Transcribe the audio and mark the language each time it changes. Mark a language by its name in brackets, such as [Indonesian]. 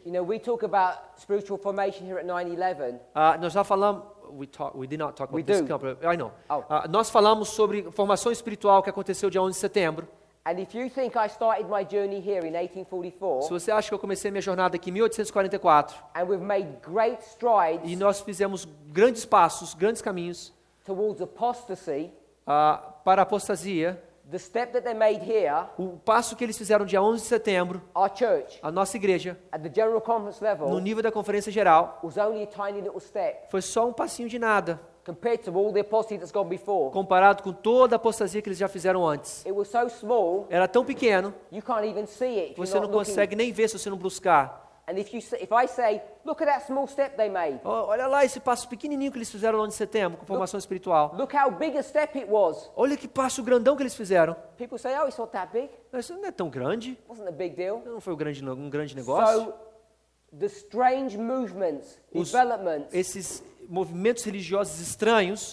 [English] You know, we talk about spiritual formation here at 9/11. [Portuguese] Nós já falamos, [English] we did not talk about We this do. company. I know. Oh. [Portuguese] Nós falamos sobre formação espiritual que aconteceu dia 11 de setembro. [English] And if you think I started my journey here in [Portuguese] Se [English] 1844, [Portuguese] você acha que eu comecei minha jornada aqui em 1844 [English] and we've made great strides [Portuguese] e nós fizemos grandes passos, grandes caminhos [English] towards apostasy, [Portuguese] para a apostasia, [English] the step that they made here, [Portuguese] o passo que eles fizeram dia 11 de setembro, [English] our church, [Portuguese] a nossa igreja, [English] at the general conference [Portuguese] no [English] level, [Portuguese] nível da conferência geral, [English] was only a tiny little step. [Portuguese] foi só um passinho de nada. [English] compared to all the apostasy that's gone before, [Portuguese] comparado com toda a apostasia que eles já fizeram antes. [English] it was so small, [Portuguese] Era tão pequeno, [English] you can't even see it if [Portuguese] você [English] you're [Portuguese] não [English] not looking. [Portuguese] consegue nem ver se você não buscar. [English] And if I say, look at that small step they made. [Portuguese] Olha lá esse passo pequenininho que eles fizeram no 11 de setembro, com formação espiritual. [English] Look how big a step it was. [Portuguese] Olha que passo grandão que eles fizeram. [English] People say, oh, it's not that big. [Portuguese] Isso não é tão grande, [English] It wasn't a big deal. [Portuguese] não foi um grande negócio. [English] So, the strange movements, [Portuguese] Os- [English] developments, [Portuguese] Esses movimentos religiosos estranhos